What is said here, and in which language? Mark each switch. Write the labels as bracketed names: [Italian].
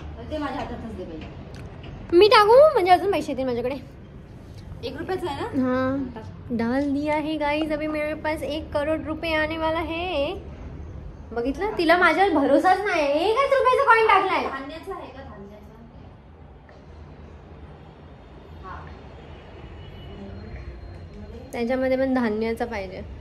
[Marathi] ते माझ्या हातातच दे पाहिजे. मी टाकू म्हणजे अजून पैसे येतील माझ्याकडे. 1 रुपयाचा आहे ना. [Hindi] हाँ डाल दिया है गाइस, अभी मेरे पास 1 करोड़ रुपये आने वाला है. [Marathi] बघितलं, तिला माझ्यावर भरोसाच नाही. 1 रुपयाचा कॉइन टाकलाय. धान्याचा आहे का? धान्याचा. त्याच्यामध्ये पण धान्याचा पाहिजे.